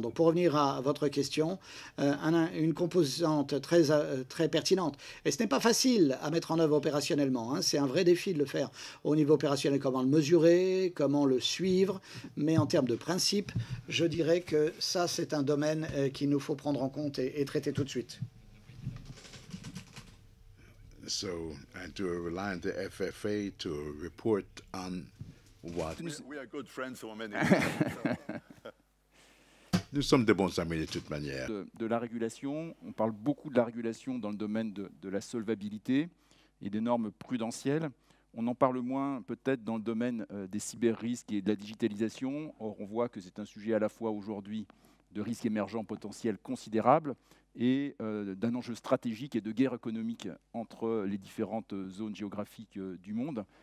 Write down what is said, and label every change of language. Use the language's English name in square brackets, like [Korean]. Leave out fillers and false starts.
[French] Donc pour revenir à votre question, une composante très pertinente. Et ce n'est pas facile à mettre en œuvre opérationnellement, hein. C'est un vrai défi de le faire au niveau opérationnel, comment le mesurer, comment le suivre. Mais en termes de principe, je dirais que ça, c'est un domaine qu'il nous faut prendre en compte et traiter tout de suite. [English] So, and to rely on the FFA to report on what... We are good friends for many [French] Nous sommes de bons amis de toute manière. De la régulation, on parle beaucoup de la régulation dans le domaine de la solvabilité et des normes prudentielles. On en parle moins peut-être dans le domaine des cyber-risques et de la digitalisation. Or, on voit que c'est un sujet à la fois aujourd'hui de risques émergents potentiels considérables et d'un enjeu stratégique et de guerre économique entre les différentes zones géographiques du monde.